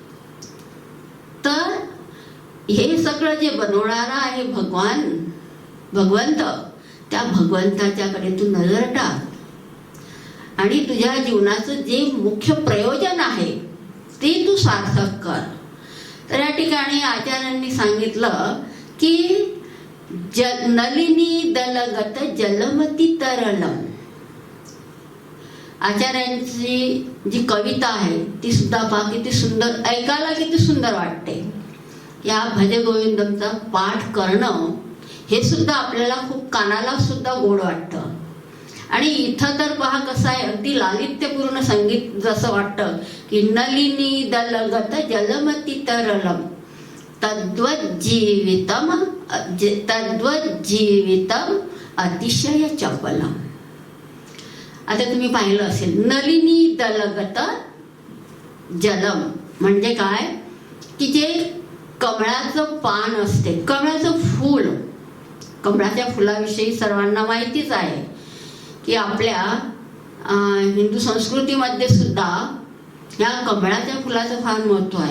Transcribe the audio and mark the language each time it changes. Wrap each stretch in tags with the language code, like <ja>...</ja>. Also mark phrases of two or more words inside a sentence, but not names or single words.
<mr>तर हे सगळं जे बनवणारा आहे भगवंत, त्या भगवंताच्याकडे तू नजर टाक आणि तुझ्या जीवनाचं जे मुख्य प्रयोजन आहे ते तू सार्थक कर. तर या ठिकाणी आचार्यांनी सांगितलं की</mr> <sa>नलिनी दलगत जलमती तरलम.</sa> <mr>आचार्यांची जी कविता आहे ती सुद्धा पहा किती सुंदर, ऐकायला किती सुंदर वाटते. या भज गोविंदमचा पाठ करणं हे सुद्धा आपल्याला खूप कानाला सुद्धा गोड वाटतं. आणि इथं तर पहा कसं आहे, अगदी लालित्यपूर्ण संगीत जसं वाटतं की</mr> <sa>नलिनी दलगत जलमती तरलम तद्वज्जीवितम अतिशय चपलम.</sa> <mr>आता तुम्ही पाहिलं असेल,</mr> <sa>नलिनी दलगत जलम</sa> <mr>म्हणजे काय की जे कमळाचं पान असते, कमळाचं फूल, कमळाच्या फुलाविषयी सर्वांना माहितीच आहे की आपल्या हिंदू संस्कृतीमध्ये सुद्धा या कमळाच्या फुलाचं फार महत्त्व आहे.</mr>